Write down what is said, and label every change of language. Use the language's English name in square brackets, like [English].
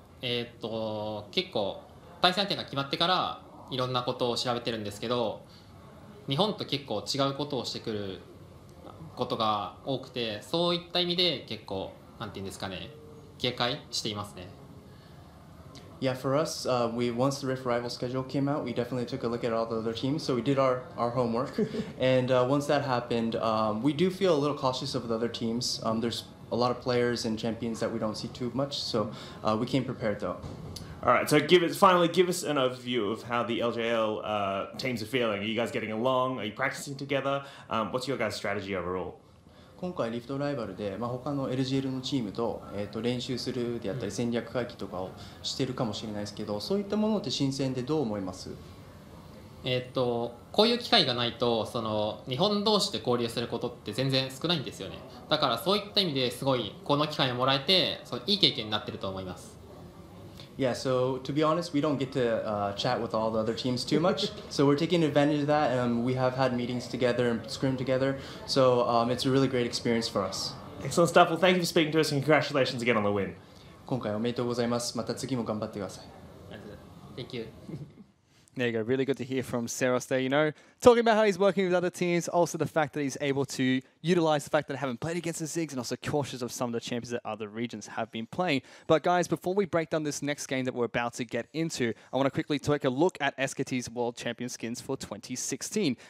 [Japanese] 結構対戦相手が決まってからいろんなことを調べてるんですけど、日本と結構違うことをしてくることが多くて、そういった意味で結構なんていうんですかね、警戒していますね。 [English] Yeah, for us, once the Rift Rival schedule came out, we definitely took a look at all the other teams. So we did our homework, and once that happened, we do feel a little cautious of the other teams. There's a lot of players and champions that we don't see too much, so we came prepared though. All right, so give us an overview of how the LJL teams are feeling. Are you guys getting along? Are you practicing together? What's your guys' strategy overall? [Japanese] 今回リフトライバルで、他の LGL のチームと、練習するであったり戦略会議とかをしてるかもしれないですけど、そういったものって新鮮でどう思います？こういう機会がないと日本同士で交流することって全然少ないんですよね。だからそういった意味ですごいこの機会をもらえていい経験になってると思います。 [English] Yeah, so to be honest, we don't get to chat with all the other teams too much. So we're taking advantage of that, and we have had meetings together and scrim together. So it's a really great experience for us. Excellent stuff. Well, thank you for speaking to us, and congratulations again on the win. [Japanese] 今回おめでとうございます。また次も頑張ってください。 [English] Thank you. There you go. Really good to hear from Seros there, talking about how he's working with other teams, also the fact that he's able to utilize the fact that I haven't played against the Ziggs, and also cautious of some of the champions that other regions have been playing. But guys, before we break down this next game that we're about to get into, I want to quickly take a look at SKT's World Champion skins for 2016.